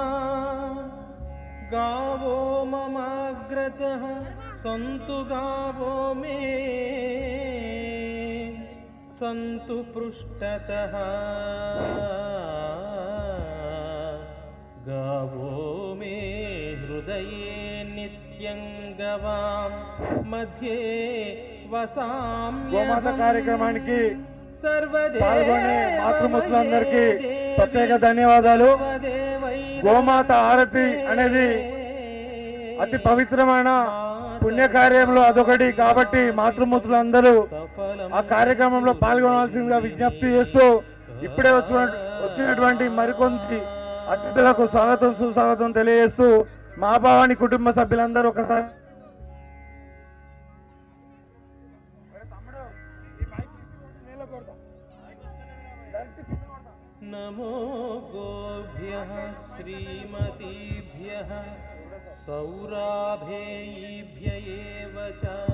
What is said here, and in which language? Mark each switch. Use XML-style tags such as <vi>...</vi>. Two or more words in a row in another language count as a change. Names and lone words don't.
<sa>गावो ममाग्रतः सन्तु गावो मे सन्तु पृष्ठतः। गावो मे हृदये नित्यं गवां मध्ये</sa> <te>గోమాత కార్యక్రమానికి పాల్గొనే మాతృమూర్తులందరికీ ప్రత్యేక ధన్యవాదాలు. గోమాత హారతి అనేది అతి పవిత్రమైన పుణ్యకార్యంలో అదొకటి కాబట్టి మాతృమూర్తులందరూ ఆ కార్యక్రమంలో పాల్గొనాల్సిందిగా విజ్ఞప్తి చేస్తూ ఇప్పుడే వచ్చినటువంటి మరికొంది అతిథులకు స్వాగతం సుస్వాగతం తెలియజేస్తూ మా భవాని కుటుంబ సభ్యులందరూ ఒకసారి</te> <sa>नमो गोभ्यः श्रीमतीभ्यः सौराभेयीभ्य एव च।</sa>